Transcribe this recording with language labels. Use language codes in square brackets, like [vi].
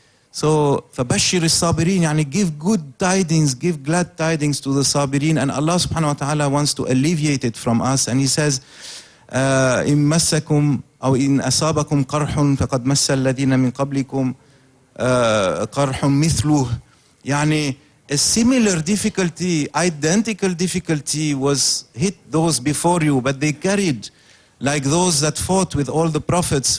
[en] So [ar] فَبَشِّرِ الصَّابِرِينَ, [en] يعني give good tidings, give glad tidings to the sabirin, and Allah subhanahu wa ta'ala wants to alleviate it from us. And He says, [ar] إِن مَسَّكُمْ أو إِن أَصَابَكُمْ قَرْحٌ فَقَدْ مَسَّ الَّذِينَ مِنْ قَبْلِكُمْ قَرْحٌ مِثْلُهُ. [en] يعني a similar difficulty, identical difficulty was hit those before you, but they carried like those that fought with all the prophets.